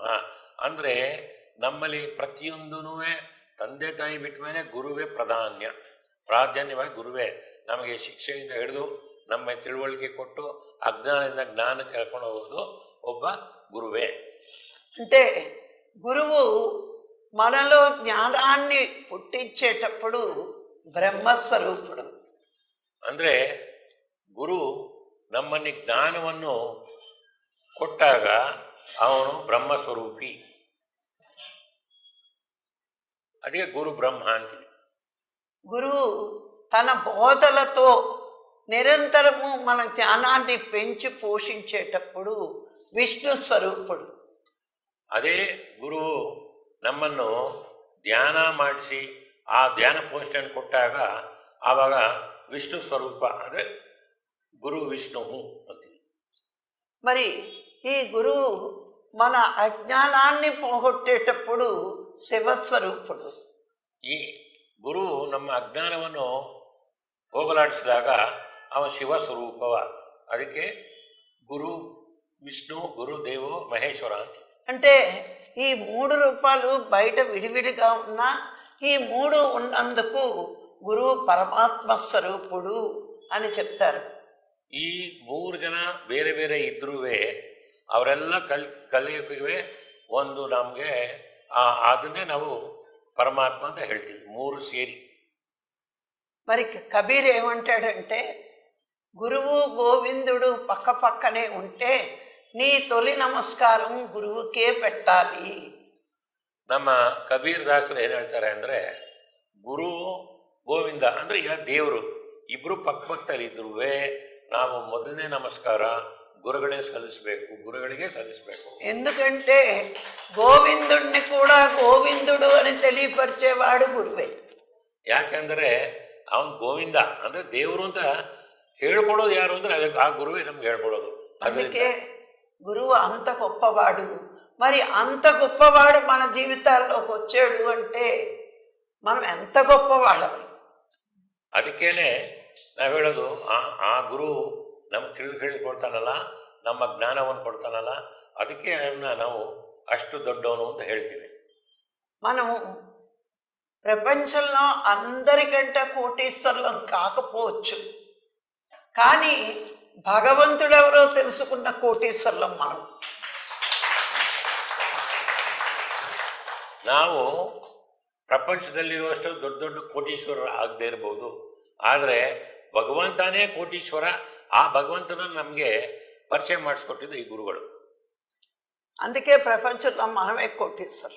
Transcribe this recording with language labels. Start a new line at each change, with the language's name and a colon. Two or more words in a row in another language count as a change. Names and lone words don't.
Kannada: ಅಂದರೆ ನಮ್ಮಲ್ಲಿ ಪ್ರತಿಯೊಂದೂ ತಂದೆ ತಾಯಿ ಬಿಟ್ಟ ಮೇಲೆ ಗುರುವೇ ಪ್ರಾಧಾನ್ಯವಾಗಿ ಗುರುವೇ ನಮಗೆ ಶಿಕ್ಷೆಯಿಂದ ಹಿಡಿದು ನಮ್ಮ ತಿಳುವಳಿಕೆ ಕೊಟ್ಟು ಅಜ್ಞಾನದಿಂದ ಜ್ಞಾನಕ್ಕೆ ಕರ್ಕೊಂಡು ಹೋಗೋದು ಒಬ್ಬ ಗುರುವೇ.
Telugu: అంటే గురువు మనలో జ్ఞానాన్ని పుట్టించేటప్పుడు ಬ್ರಹ್ಮಸ್ವರೂಪುಡು.
Kannada: ಅಂದರೆ ಗುರು ನಮ್ಮಲ್ಲಿ ಜ್ಞಾನವನ್ನು ಕೊಟ್ಟಾಗ ಅವನು ಬ್ರಹ್ಮಸ್ವರೂಪಿ. ಅದಕ್ಕೆ ಗುರು ಬ್ರಹ್ಮ ಅಂತೀವಿ.
Telugu: గురువు తన బోధలతో నిరంతరము మన జ్ఞానాన్ని పెంచి పోషించేటప్పుడు విష్ణు స్వరూపుడు.
Kannada: ಅದೇ ಗುರುವು ನಮ್ಮನ್ನು ಧ್ಯಾನ ಮಾಡಿಸಿ ಆ ಧ್ಯಾನ ಪೋಷಣೆ ಕೊಟ್ಟಾಗ ಆವಾಗ ವಿಷ್ಣು ಸ್ವರೂಪ ಅಂದರೆ ಗುರು ವಿಷ್ಣು ಅಂತೀವಿ.
Telugu: మరి ఈ గురువు మన అజ్ఞానాన్ని పోగొట్టేటప్పుడు శివస్వరూపుడు.
Kannada: ಈ ಗುರು ನಮ್ಮ ಅಜ್ಞಾನವನ್ನು ಹೋಗಲಾಡಿಸಿದಾಗ ಅವ ಶಿವ ಸ್ವರೂಪವ. ಅದಕ್ಕೆ
Sanskrit: ಗುರು ವಿಷ್ಣು ಗುರುದೇವೋ ಮಹೇಶ್ವರ
Kannada: ಅಂತ.
Telugu: అంటే ఈ 3 రూపాలు బయట విడివిడిగా ఉన్నా ఈ 3 ఉన్నందుకు గురువు పరమాత్మ స్వరూపుడు అని చెప్తారు.
Kannada: ಈ 3 ಜನ ಬೇರೆ ಬೇರೆ ಇದ್ರೂ ಅವರೆಲ್ಲ ಕಲಿಯುವೆ ಒಂದು ನಮಗೆ ಅದನ್ನೇ ನಾವು ಪರಮಾತ್ಮ ಅಂತ ಹೇಳ್ತೀವಿ, 3 ಸೇರಿ.
Telugu: మరి కబీర్ ఏమంటాడంటే గురువు గోవిందుడు పక్క పక్కనే ఉంటే నీ తొలి నమస్కారం గురువుకే పెట్టాలి.
Kannada: ನಮ್ಮ ಕಬೀರ್ ದಾಸರು ಏನು ಹೇಳ್ತಾರೆ ಅಂದರೆ, ಗುರು ಗೋವಿಂದ ಅಂದರೆ ಈಗ ದೇವರು ಇಬ್ಬರು ಪಕ್ಕದಲ್ಲಿ ಇದ್ರೂ ನಾವು ಮೊದಲನೇ ನಮಸ್ಕಾರ ಗುರುಗಳೇ ಸಲ್ಲಿಸಬೇಕು, ಗುರುಗಳಿಗೆ ಸಲ್ಲಿಸಬೇಕು.
Telugu: ఎందుకంటే గోవిందుడిని కూడా గోవిందుడు అని తెలియపరిచేవాడు గురువే.
Kannada: ಯಾಕೆಂದರೆ ಅವನು ಗೋವಿಂದ ಅಂದರೆ ದೇವರು ಅಂತ ಹೇಳ್ಕೊಡೋದು ಯಾರು ಅಂದರೆ ಅದಕ್ಕೆ ಆ ಗುರುವೇ ನಮ್ಗೆ ಹೇಳ್ಕೊಡೋದು.
Telugu: అందుకే గురువు అంత గొప్పవాడు. మరి అంత గొప్పవాడు మన జీవితాల్లోకి వచ్చాడు అంటే మనం ఎంత గొప్పవాళ్ళం.
Kannada: ಅದಕ್ಕೇನೆ ನಾವು ಹೇಳೋದು ಆ ಗುರು ನಮ್ಗೆ ತಿಳಿದುಕೊಡ್ತಾನಲ್ಲ, ನಮ್ಮ ಜ್ಞಾನವನ್ನು ಕೊಡ್ತಾನಲ್ಲ, ಅದಕ್ಕೆ ಅವನ್ನ ನಾವು ಅಷ್ಟು ದೊಡ್ಡವನು ಅಂತ ಹೇಳ್ತೀವಿ.
Telugu: మనము ప్రపంచంలో అందరికంటే కోటీశ్వరులం కాకపోవచ్చు, కానీ భగవంతుడెవరో తెలుసుకున్న కోటీశ్వరులం మనం.
Kannada: ನಾವು ಪ್ರಪಂಚದಲ್ಲಿರುವಷ್ಟು ದೊಡ್ಡ ದೊಡ್ಡ ಕೋಟೀಶ್ವರರು ಆಗದೆ ಇರ್ಬೋದು, ಆದರೆ ಭಗವಂತನೇ ಕೋಟೀಶ್ವರ. ಆ ಭಗವಂತನ ನಮಗೆ ಪರಿಚಯ ಮಾಡಿಸ್ಕೊಟ್ಟಿದ್ದು ಈ ಗುರುಗಳು.
Telugu: అందుకే ప్రపంచంలో మనమే కోటీశ్వరులం,